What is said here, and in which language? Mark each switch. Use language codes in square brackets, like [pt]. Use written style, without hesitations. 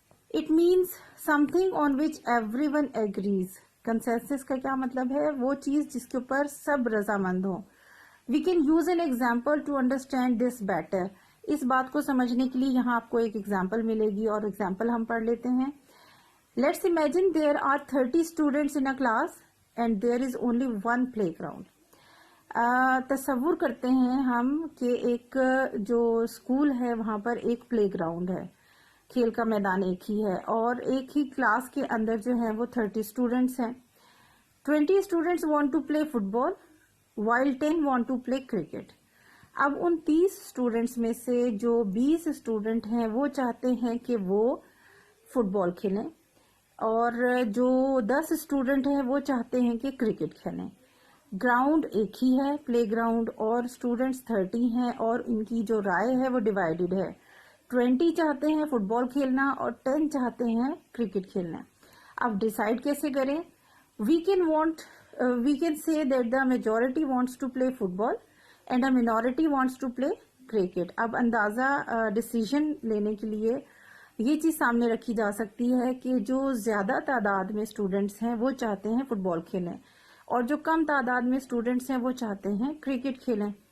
[en] It means something on which everyone agrees. [ur] Consensus کا کیا مطلب ہے؟ وہ چیز جس کے اوپر سب رضامند ہوں. [en] We can use an example to understand this better. [ur] اس بات کو سمجھنے کے لیے یہاں آپ کو ایک ایگزامپل ملے گی، اور ایگزامپل ہم پڑھ لیتے ہیں. [en] Let's imagine there are 30 students in a class and there is only one playground. [ur] تصور کرتے ہیں ہم کہ ایک جو اسکول ہے وہاں پر ایک پلے گراؤنڈ ہے، کھیل کا میدان ایک ہی ہے، اور ایک ہی کلاس کے اندر جو ہے وہ 30 اسٹوڈینٹس ہیں. [en] 20 students want to play football while 10 want to play cricket. [ur] اب ان 30 اسٹوڈینٹس میں سے جو 20 اسٹوڈینٹ ہیں وہ چاہتے ہیں کہ وہ فٹ بال کھیلیں، اور جو 10 اسٹوڈینٹ ہیں وہ چاہتے ہیں کہ کرکٹ کھیلیں. گراؤنڈ ایک ہی ہے، پلے گراؤنڈ، اور اسٹوڈینٹس 30 ہیں، اور ان کی جو رائے ہے وہ ڈیوائیڈڈ ہے. 20 چاہتے ہیں فٹ بال کھیلنا اور 10 چاہتے ہیں کرکٹ کھیلنا. اب ڈیسائیڈ کیسے کریں؟ [en] we can say that the majority wants to play football and a minority wants to play cricket. [ur] اب اندازہ ڈیسیژن لینے کے لیے یہ چیز سامنے رکھی جا سکتی ہے کہ جو زیادہ تعداد میں اسٹوڈینٹس ہیں وہ چاہتے ہیں فٹ بال کھیلیں، اور جو کم تعداد میں اسٹوڈینٹس ہیں وہ چاہتے ہیں کرکٹ کھیلیں.